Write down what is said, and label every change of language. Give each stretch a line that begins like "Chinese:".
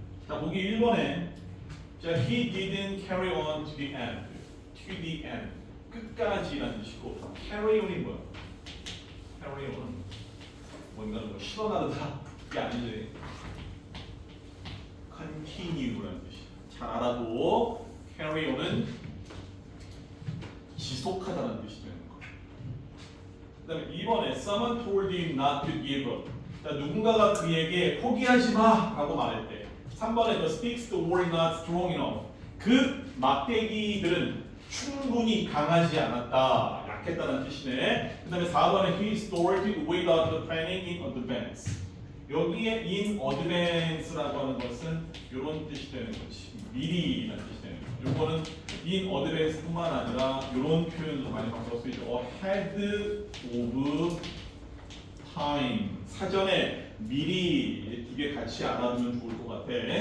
Korean: 자, 보기 1번에 자,
English: he didn't carry on to the end. To the end.
Korean: 끝까지라는 뜻이고 carry on이 뭐야? carry on은 뭔가를 뭐 실어나르다 이게 아니지. continue라는 뜻이야. 잘 알아도 carry on은 지속하다는 뜻이 되는 거야. 그다음에 2번에
English: someone told him not to give up.
Korean: 자, 누군가가 그에게 포기하지 마라고 말할 때. 3번에
English: the sticks were not strong enough.
Korean: 그 막대기들은 충분히 강하지 않았다, 약했다는 뜻이네. 그다음에 4번에
English: he started without the planning in advance.
Korean: 여기에 in advance라고 하는 것은 이런 뜻이 되는 거지. 미리라는 뜻이 되는 거지. 요거는 in advance뿐만 아니라 이런 표현도 많이 바꿔 쓰이죠.
English: ahead of time.
Korean: 사전에 미리 두 개 같이 알아두면 좋을 것 같아.